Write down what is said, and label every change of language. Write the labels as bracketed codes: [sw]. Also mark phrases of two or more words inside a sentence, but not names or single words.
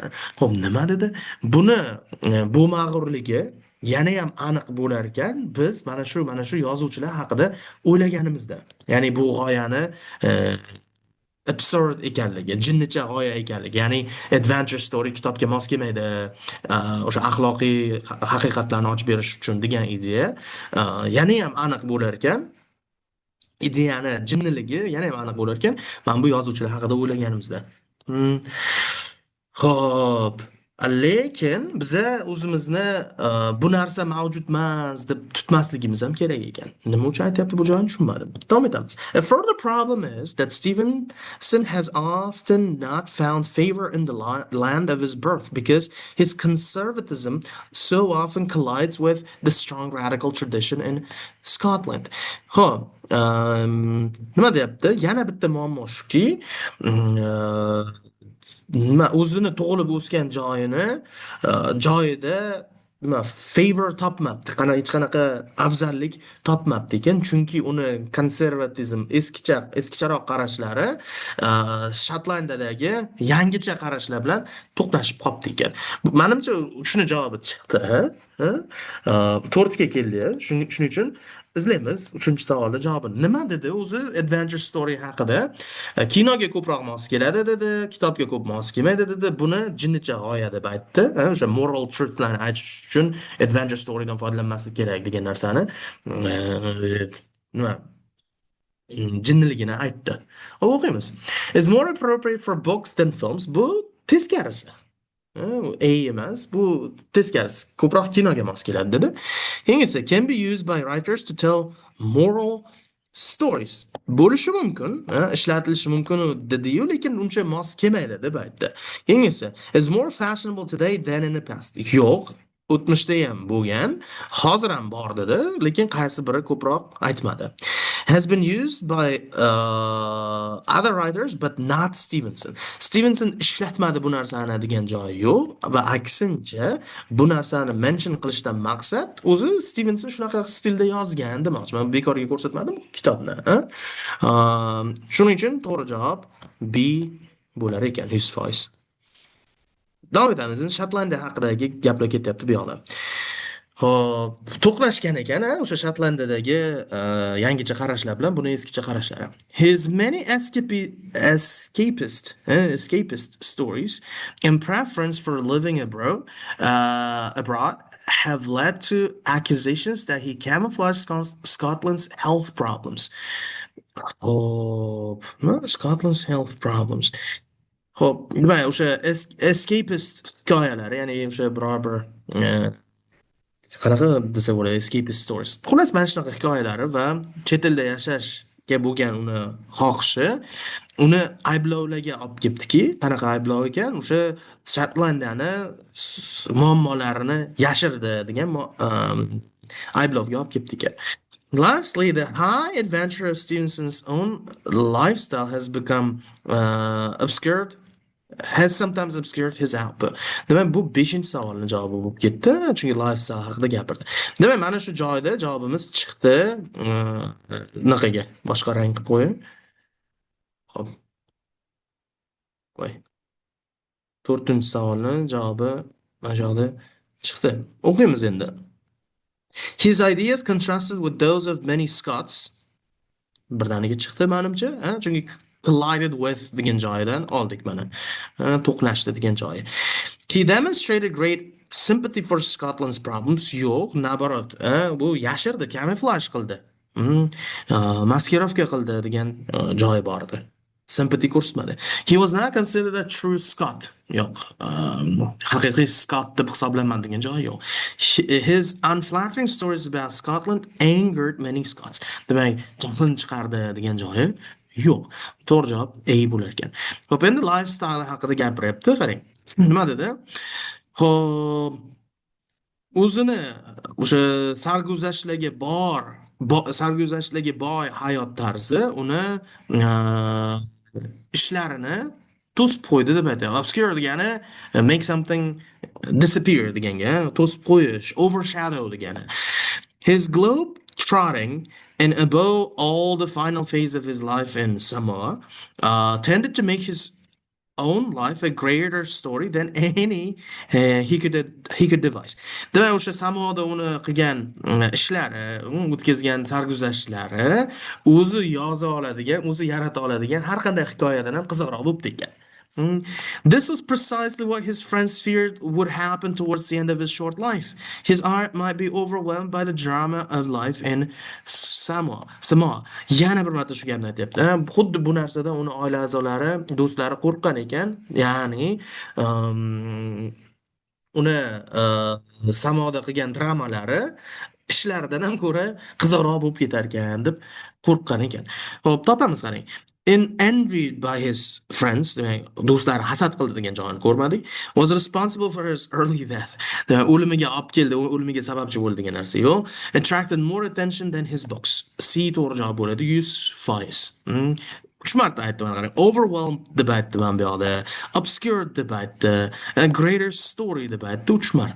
[uz] Xo'p, nima dedi? Buni bu mag'rurligi yana ham aniq bo'lar ekan, biz mana shu yozuvchilar haqida o'ylaganimizda. Ya'ni bu g'oyani e, absurd ekanligi, jinnicha g'oya ekanligi, ya'ni [en] adventure story [uz] kitobga mos kelmaydi, o'sha axloqiy haqiqatlarni ochib berish uchun degan ideya yana ham aniq bo'lar ekan. Ideyani jinniligi yana ham aniq bo'lar ekan, mana bu yozuvchilar haqida o'ylaganimizda. Hmm. Xo'p, lekin biza o'zimizni bu narsa mavjud emas deb tutmasligimiz ham kerak ekan. Nima uchun aytyapti bu joyini tushunmadim. Davom etamiz. [en] A further problem is that Stevenson has often not found favor in the land of his birth because his conservatism so often collides with the strong radical tradition in Scotland. [uz] Xo'p, nima deyapti? Yana bitta muammo shuki, nima o'zini tug'ilib o'sgan joyida nima favor topmabdi, hech qanaqa afzallik topmabdi ekan, chunki uni konservatizm eskicharoq qarashlari Shotlandiyadagi yangicha qarashlar bilan to'qnashib qolibdi ekan. Menimcha shuni javobi chiqdi. Ha? To'rtga keldi. Shuning uchun izlaymiz 3-savolni javobini. Nima dedi o'zi [en] adventure story [uz] haqida? Kinoga ko'proq mos keladi dedi, kitobga ko'p mos kelmaydi dedi. Buni jinnicha g'oya deb aytdi. O'sha [en] moral truthlarni [uz] aytish uchun [en] adventure storydan [uz] foydalanmaslik kerak degan narsani nima jinniligini aytdi. O'qiymiz. [en] Is more appropriate for books than films. [uz] Bu teskarisi. Emas, bu teskarisi. Ko'proq kinoga mos keladi dedi. Keyingisi, [en] can be used by writers to tell moral stories. [uz] Bo'lishi mumkin, ishlatilishi mumkin dedi-yu, lekin uncha mos kelmaydi deb aytdi. Keyingisi, [en] is more fashionable today than in the past. [uz] Yo'q, o'tmishda ham bo'lgan, hozir ham bor dedi, lekin qaysi biri ko'proq aytmadi. [en] Has been used by other writers but not Stevenson. [uz] Stevenson ishlatmadi bu narsani degan joyi yo'q va aksincha bu narsani mention qilishdan maqsad o'zi Stevenson shunaqa stilda yozgan demoqchiman. Bekorga ko'rsatmadim bu kitobni. Shuning uchun to'g'ri javob B bo'lar ekan 100%. Davom etamiz. Shotlandiya haqidagi gaplar ketyapti bu yoqda. Xo'p, to'qnashgan ekan, o'sha Shotlandiyadagi yangicha qarashlar bilan buni eskicha qarashlari. [en] His many escapist stories and preference for living abroad have led to accusations that he camouflaged Scotland's health problems. Xo'p, Scotland's health problems. [uz] Xo'p, nima o'sha escapist hikoyalar, ya'ni o'sha biror bir qanaqa desa bo'ladi, [en] escapist stories. [uz] Xullas, mana shunaqa hikoyalari va chet elda yashashga bo'lgan uni xohishi uni ayblovlarga olib kelibdiki, qanaqa ayblov ekan? O'sha Shotlandiyani muammolarini yashirdi degan ayblovga olib kelibdi ekan. [en] Lastly, the high adventure of Stevenson's own lifestyle has become has sometimes obscured his output. [uz] Demak, bu 5-savolning javobi bo'lib ketdi, chunki lifestyle haqida gapirdi. Demak, mana shu joyda javobimiz chiqdi. Bunaqaga boshqa rang qilib qo'ying. Xo'p. Qo'y. 4-savolning javobi mana shu yerda chiqdi. O'qiymiz endi. [en] His ideas contrasted with those of many Scots. [uz] Birdaniga chiqdi menimcha, chunki [en] collided with [uz] degan joyidan oldik mana. To'qnashdi degan joyi. [en] He demonstrated great sympathy for Scotland's problems. [uz] Yo'q, naborot, bu yashirdi, camouflage qildi. Maskirovka qildi degan joyi bor edi. Sympathy ko'rsatmadi. [en] He was not considered a true Scot. [uz] Yo'q, haqiqiy Scot deb hisoblanmadi degan joyi yo'q. [en] His unflattering stories about Scotland angered many Scots. [uz] Demak, jahlni chiqardi degan joyi yo'q. To'g'ri javob A bo'lar ekan. Xo'p, endi lifestyle haqida gapiryapti, qarang. Nima dedi? Xo'p, o'zini o'sha sarguzashtlarga sarguzashtlarga boy hayot tarzi uni uh, ishlarini to'sib qo'ydi deb aytyapti. Obscure degani [en] make something disappear [uz] deganga, to'sib qo'yish, overshadow degani. [en] His globe trotting and above all the final phase of his life in Samoa tended to make his own life a greater story than any he could devise. [uz] Demak, o'sha samoda uni qilgan ishlari, o'tkazgan sarguzashtlari o'zi yoza oladigan, o'zi yarata oladigan har qanday hikoyadan ham qiziqroq bo'lib ketgan. [en] This was precisely what his friends feared would happen towards the end of his short life. His art might be overwhelmed by the drama of life in Samoa. [uz] Yana bir marta shu gapni aytyapti. Xuddi bu narsadan uni oila a'zolari, do'stlari qo'rqqan ekan. Ya'ni, uni samoda qilgan dramalari ishlaridan ham ko'ra qiziqroq bo'lib ketar ekan deb qo'rqqan ekan. Xo'p, topamiz qarang. [en] Envied by his friends, [uz] demak, do'stlari hasad qildi degan joyini ko'rmadik. [en] Was responsible for his early death. [uz] Demak, o'limiga olib keldi, o'limiga sababchi bo'ldi degan narsa yo'q. [en] Attracted more attention than his books. [uz] C to'g'ri javob bo'ladi. 100%. 3 marta aytdim mana qarang. Overwhelmed deb aytdim mana bu yoqda. Obscured deb aytdi. Greater story deb aytdi 3 marta.